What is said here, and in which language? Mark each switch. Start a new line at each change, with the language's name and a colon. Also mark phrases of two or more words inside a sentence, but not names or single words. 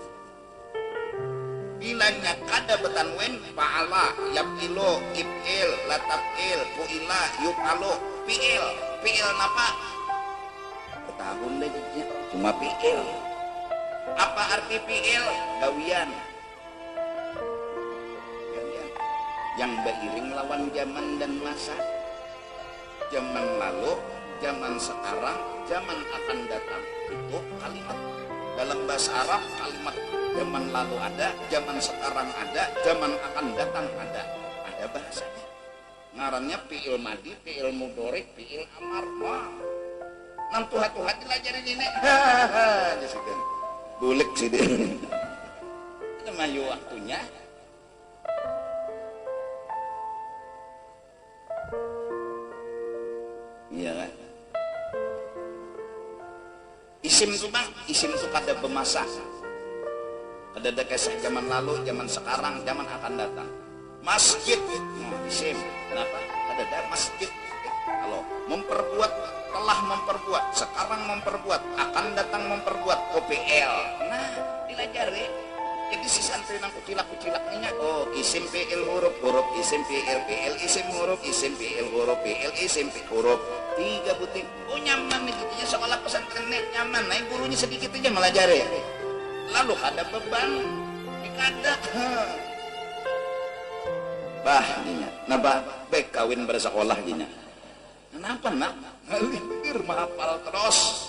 Banjar: Bilanya kada betanwin
Arabic: فعل يفعل افعل لا تفعل فعل يفعل,
Banjar: fi'il napa? Tahun lagi cuma fi'il. Apa arti fi'il? Gawian yang beriring lawan zaman dan masa. Zaman lalu, zaman sekarang, zaman akan datang. Itu kalimat dalam bahasa Arab. Kalimat zaman lalu ada, zaman sekarang ada, zaman akan datang ada bahasanya. ngarannya
Arabic: فعل ماض فعل مضارع فعل أمر.
Banjar: Wah, nang tuha-tuha dilajarin ini. Hahaha, disikeun. Bulik sih dia. Itu mah waktunya. Iya kan? Isim tuh bang, isim tuh kada bemasa. Kada ada kisah zaman lalu, zaman sekarang, zaman akan datang. Masjid, isim. Kenapa? Kada ada masjid. Kalau memperbuat, telah memperbuat, sekarang memperbuat, akan datang memperbuat. OPL. Nah, dilajari. Jadi si santri nang kucilak-kucilaknya,
Arabic: اسم فعل حرف حرف اسم فعل فعل اسم حرف اسم فعل حرف فعل اسم فعل حرف, fi'il isim fi'il huruf.
Banjar: 3 buting. Oh nyaman nih gitu ya, sekolah pesantren nyaman. Nah gurunya sedikit aja melajari. Lalu ada beban, kada. Bah, dinya. Nah bah, baik kawin bersekolah dinya. Kenapa nak? Ngalir mahapal terus.